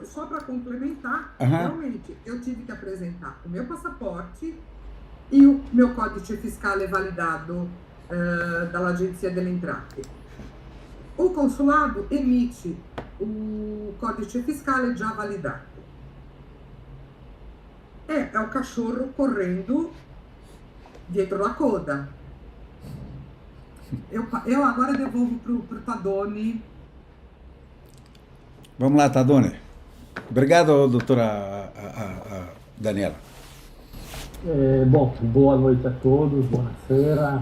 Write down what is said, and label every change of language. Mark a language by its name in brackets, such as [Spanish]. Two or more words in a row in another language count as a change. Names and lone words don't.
[Portuguese] Só para complementar, realmente, eu tive que apresentar o meu passaporte e o meu Códice Fiscale validado da Agência dell'Entrate. O consulado emite o Códice Fiscale já validado. É o cachorro correndo [Italian] dietro la coda. [Portuguese] Eu agora devolvo para o Tadoni. Vamos lá, Tadoni. Obrigado, doutora Daniela. Bom, boa noite a todos, buonasera.